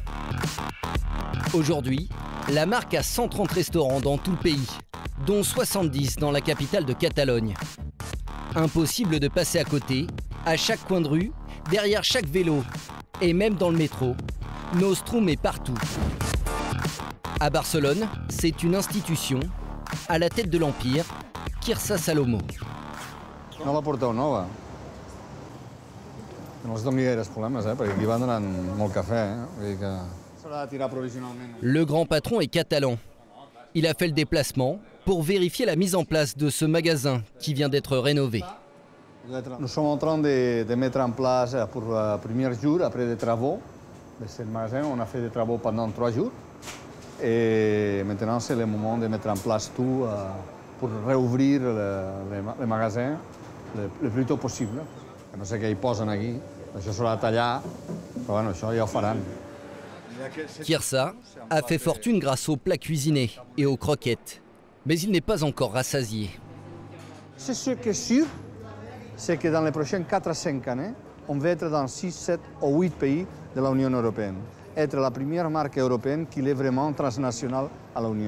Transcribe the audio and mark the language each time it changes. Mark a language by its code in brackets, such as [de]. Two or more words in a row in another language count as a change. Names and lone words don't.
[fr] Aujourd'hui, la marque a 130 restaurants dans tout le pays, dont 70 dans la capitale de Catalogne. Impossible de passer à côté, à chaque coin de rue, derrière chaque vélo, et même dans le métro, Nostrum est partout. À Barcelone, c'est une institution, à la tête de l'Empire, Quirze Salomó. [ca] Nova porteu nova. No els doni gaires problemes, perquè aquí van donant molt cafè. Vull dir que s'haurà de tirar provisionalment. [fr] Le grand patron est catalan. Il a fait le déplacement pour vérifier la mise en place de ce magasin qui vient d'être rénové. Nous sommes en train de mettre en place pour le premier jour, après des travaux, de ce magasin. On a fait des travaux pendant 3 jours. Et maintenant, c'est le moment de mettre en place tout pour réouvrir le magasin le plus tôt possible. [ca] No sé què hi posen aquí, això s'haurà de tallar, però bueno, això ja ho faran. [fr] Quirze a fait fortune grâce aux plats cuisinés et aux croquettes. Mais il n'est pas encore rassasié. C'est ce qui est sûr, c'est que dans les prochaines 4 à 5 années, on va être dans 6, 7 ou 8 pays de l'Union européenne. Être la première marque européenne qui est vraiment transnationale à l'Union.